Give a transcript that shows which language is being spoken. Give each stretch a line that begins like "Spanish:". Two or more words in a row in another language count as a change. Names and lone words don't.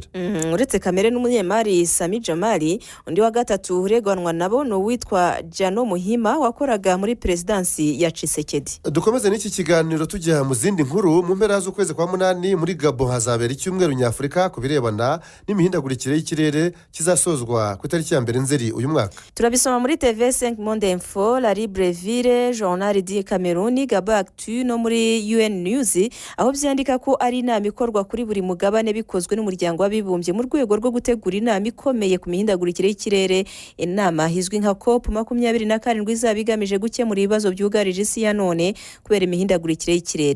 Kinyarwanda: Uretse Kamerhe n'umunyemari Samir Jamal, undi wa gatatu ureganwa nabo no witwa Jano Muhima wakoraga muri presidansi ya Tshisekedi. Dukomeze n'iki kiganiro tujya mu zindi nkuru. Mu mpera z'ukwezi kwa 8 muri Gabon hazabera icyumweru nyafurika ku birebana n'imihindagurikire y'ikirere kizasozwa ku itariki ya 2 Nzeri uyu mwaka. Turabisoma muri TV5 Monde Info, La Libreville, Journal du Cameroun, Gabon Actu no muri UN News aho byandika ko ari inama ikorwa kuri buri mugabane bikozwe n'umuryango w'abibumbye mu rwego rwo gutegura inama ikomeye ku mihindagurikire y'ikirere. Inama hizwi nka COP27 izaba igamije gukemura ibibazo byugarije isi ya none kubera imihindagurikire y'ikirere.